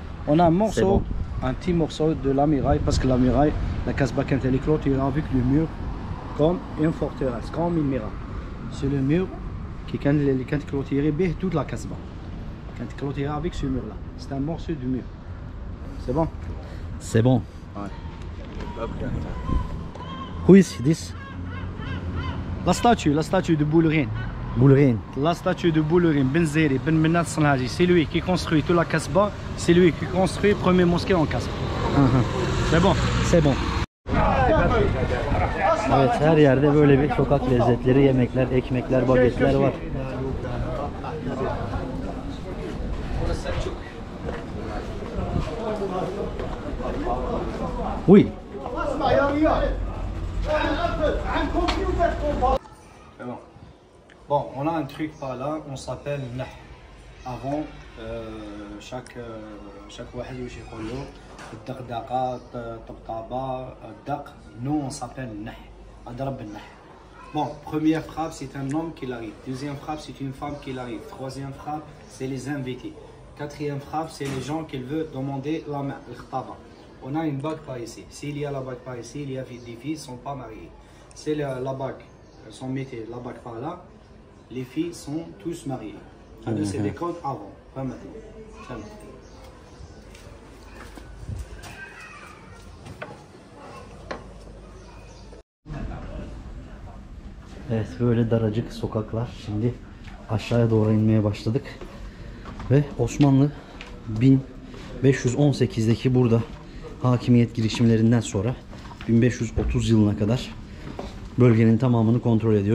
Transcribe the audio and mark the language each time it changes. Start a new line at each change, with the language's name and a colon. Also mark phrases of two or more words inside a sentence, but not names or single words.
French: On a un morceau, un petit morceau de la muraille, parce que la muraille, la Kasbah, quand elle est clôturée avec le mur, comme une forteresse, comme une muraille. C'est le mur qui, quand il est clôturé, toute la Kasbah. Quand il est clôturé avec ce mur-là, c'est un morceau du mur. C'est bon? C'est bon. Ouais.
English: Who is this?
French: La statue de Boulourin. Boulourin. La statue de Boulourin, Ben Zeri, Ben Minnat Sanhali, c'est lui qui construit toute la Kasbah, c'est lui qui construit le premier mosquée en Kasbah. C'est bon? C'est bon.
Turkish: Evet, her yerde böyle bir sokak lezzetleri, yemekler, ekmekler, bagetler var.
French: Oui. Bon, on a un truc par là, on s'appelle Nah. Avant, chaque
Arabic: واحد واش يقولوا الدغدغه الطبطبه الدق,
French: nous on s'appelle Nah.
Arabic: أضرب النح.
French: Bon, première frappe, c'est un homme qui l'arrive. Deuxième frappe, c'est une femme qui l'arrive. Troisième frappe, c'est les invités. Quatrième frappe, c'est les gens qui veulent demander la main, le khtaba. On a une bague par ici. S'il y a la bague par ici, il y a des filles qui ne sont pas mariées. C'est la bague, si on mettait la bague par là, les filles sont tous mariées. C'est des codes avant, pas maintenant.
Turkish: Evet, böyle daracık sokaklar. Şimdi aşağıya doğru inmeye başladık. Ve Osmanlı 1518'deki burada hakimiyet girişimlerinden sonra 1530 yılına kadar bölgenin tamamını kontrol ediyor.